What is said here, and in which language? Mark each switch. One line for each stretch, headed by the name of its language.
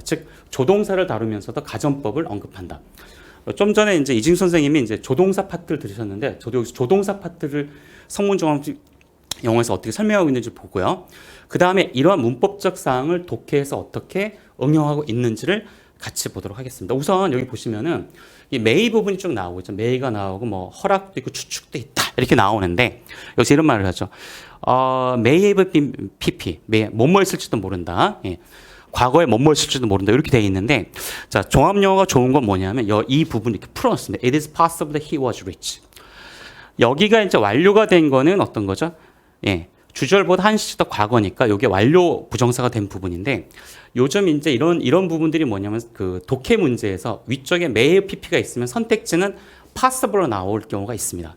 Korean: 즉 조동사를 다루면서도 가정법을 언급한다. 좀 전에 이제 이진 선생님이 이제 조동사 파트를 들으셨는데 저도 여기서 조동사 파트를 성문종합 영어에서 어떻게 설명하고 있는지 보고요. 그 다음에 이러한 문법적 사항을 독해에서 어떻게 응용하고 있는지를 같이 보도록 하겠습니다. 우선 여기 보시면은 이 may 부분이 쭉 나오고 있죠. may가 나오고 뭐 허락도 있고 추측도 있다. 이렇게 나오는데 여기서 이런 말을 하죠.
English: may have been pp,
Korean: 뭐뭐 했을지도 모른다. 예. 과거에 뭐뭐 했을지도 모른다. 이렇게 돼 있는데 자, 종합영어가 좋은 건 뭐냐면 이 부분을 이렇게 풀어놨습니다.
English: It is possible that he was rich.
Korean: 여기가 이제 완료가 된 거는 어떤 거죠? 예. 주절보다 한 시절 더 과거니까 이게 완료 부정사가 된 부분인데 요즘 이제 이런 부분들이 뭐냐면 그 독해 문제에서 위쪽에 may pp가 있으면 선택지는 possible로 나올 경우가 있습니다.